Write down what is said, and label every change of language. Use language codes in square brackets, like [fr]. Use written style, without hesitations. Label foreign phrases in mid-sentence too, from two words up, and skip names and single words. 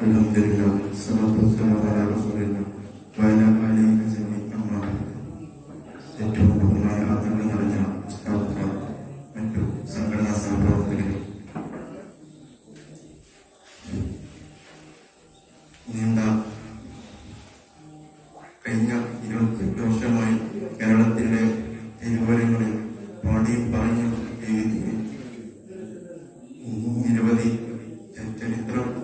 [ar] الحمد لله، الصلاة والسلام على رسول الله وعلى آله وأما بعد. [ml] ഏറ്റവും ബഹുമാന ആദരവ് നിറഞ്ഞ ഉസ്താദുമാർ, മറ്റു സംഘടനാ സഹപ്രവർത്തകരെ, നീണ്ട കഴിഞ്ഞ 28 വർഷമായി കേരളത്തിലെ തിരുവരങ്ങളിൽ പാടിയും പറഞ്ഞും എഴുതിയും നിരവധി ചരിത്രം